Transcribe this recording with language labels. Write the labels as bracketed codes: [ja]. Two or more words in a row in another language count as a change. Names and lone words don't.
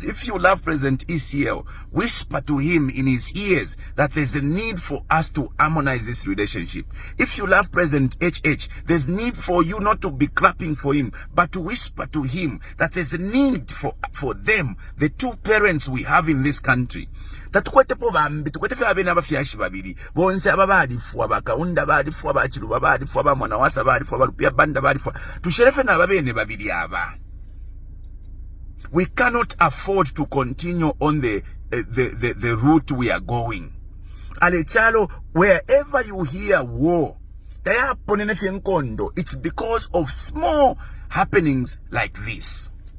[en] If you love President ECL, whisper to him in his ears that there's a need for us to harmonize this relationship. If you love President HH, there's need for you not to be clapping for him, but to whisper to him that there's a need for them, the two parents we have in this country. [bem] Tatukwete po bambi, tukwete fe abena bafyashi babiri. Bonse ababadi fuwa baka, unda badi fuwa bachilu babadi fuwa ba mwanawasa badi fuwa balupia banda badi fuwa. Tusherefe na babene babiri aba. [en] We cannot afford to continue on the route we are going. Alechalo, wherever you hear war, it's because of small happenings like this.